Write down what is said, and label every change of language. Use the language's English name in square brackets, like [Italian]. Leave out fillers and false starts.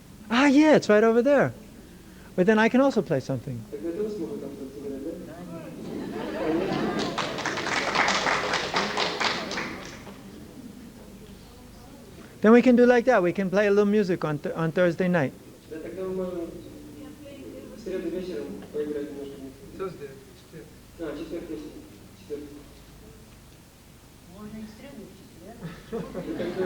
[English] Ah, yeah, it's right over there. But then I can also play something. [Russian] Так я тоже смогу там что-то сыграть, да? [English] Then we can do like that. We can play a little music on Thursday night. [Russian] Да, тогда мы можем в среду вечером поиграть немножко. [English] Thursday. [Russian] Четверг вечером. Четверг. Можно и в среду, и в четверг.